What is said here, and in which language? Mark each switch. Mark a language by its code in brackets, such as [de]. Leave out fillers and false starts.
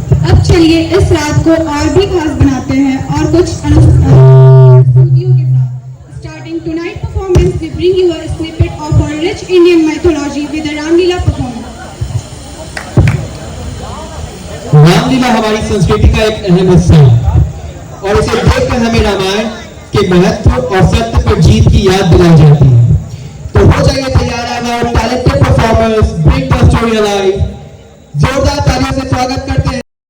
[hi] अब चलिए इस रात को और भी खास बनाते हैं और कुछ स्तुतियों के साथ। [en] Starting tonight performance, we bring you a snippet of our rich Indian mythology with the Ramlila performance. [hi] Ramlila हमारी संस्कृति का एक अहम हिस्सा है और इसे देखकर हमें रामायण के महत्व और सत्य पर जीत की याद दिलाई जाती है। तो हो जाइए तैयार, हमारे [en] Talented performers bring the story alive. [hi] जोरदार तालियों से स्वागत करते हैं।